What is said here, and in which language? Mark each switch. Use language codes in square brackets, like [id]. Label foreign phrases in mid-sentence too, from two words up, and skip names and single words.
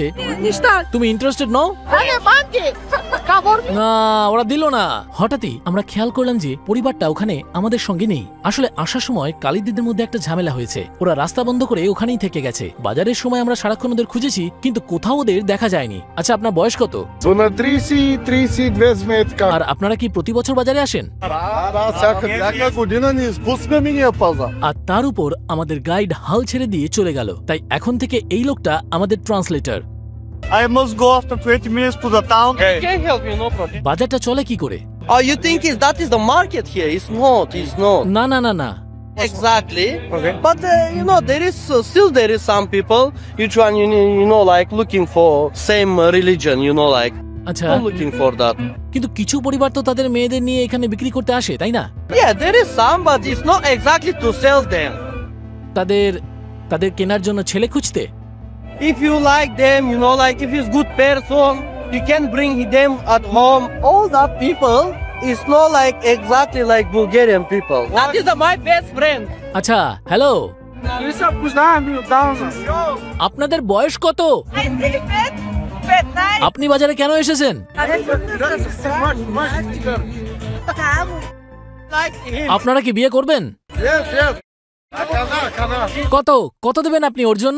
[bn] তুমি ইন্টারেস্টেড নও? না, ওরা দিল না। হঠাৎই আমরা খেয়াল করলাম যে পরিবারটা ওখানে আমাদের সঙ্গে নেই। আসলে আসার সময় কালিদিদের মধ্যে একটা ঝামেলা হয়েছে। ওরা রাস্তা বন্ধ করে ওখানেই থেকে গেছে। বাজারের সময় আমরা সারাক্ষণ ওদের খুঁজেছি, কিন্তু কোথাও ওদের দেখা যায়নি। আচ্ছা, আপনার বয়স কত? [bg] На 30-32 сметка. [bn] আর আপনারা কি প্রতি বছর বাজারে আসেন? [bg] Всяка година не изпускаме ние пазар. [bn] আর তার উপর আমাদের গাইড হাল ছেড়ে দিয়ে চলে গেল। তাই এখন থেকে এই লোকটা আমাদের ট্রান্সলেটর। [en] I must go after 20 minutes to the town. Can help you, no problem. [bn] বাজারটা চলে কি করে? [en] Oh, you think that is the market here? It's not. [bn] না না না না, [en] Exactly. Okay. But there is still some people. Each one, like looking for same religion. Like [bn] আচ্ছা, [en] I'm looking for that. [bn] কিন্তু কিছু পরিবার তো তাদের মেয়েদের নিয়ে এখানে বিক্রি করতে আসে, তাই না? [en] Yeah, there is some, but it's not exactly to sell them. [bn] তাদের তাদের কেনার জন্য ছেলে খুঁজতে? [en] If you like them, you know, like if he's good person, you can bring them at home. All that people is not like exactly like Bulgarian people. That is my best friend. [bn] আচ্ছা, হ্যালো, আপনাদের বয়স কত? আপনি বাজারে কেন এসেছেন? আপনারা কি বিয়ে করবেন? কত কত দেবেন আপনি ওর জন্য?